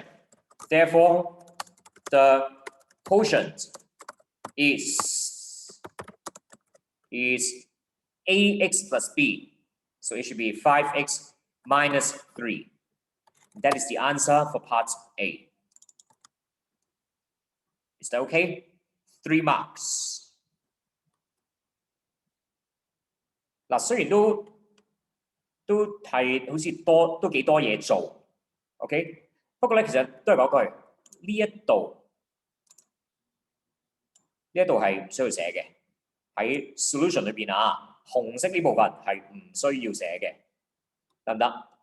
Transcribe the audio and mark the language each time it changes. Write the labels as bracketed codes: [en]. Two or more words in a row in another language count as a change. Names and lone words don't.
[en] Therefore, the quotient is ax plus b. So it should be 5x minus 3. That is the answer for part A. Is that okay? 3 marks. [yue] 嗱，雖然都係好似都幾多嘢做 ，OK？不過咧，其實都係嗰句，呢一度係唔需要寫嘅，喺 solution 裏邊啊，紅色呢部分係唔需要寫嘅，得唔得？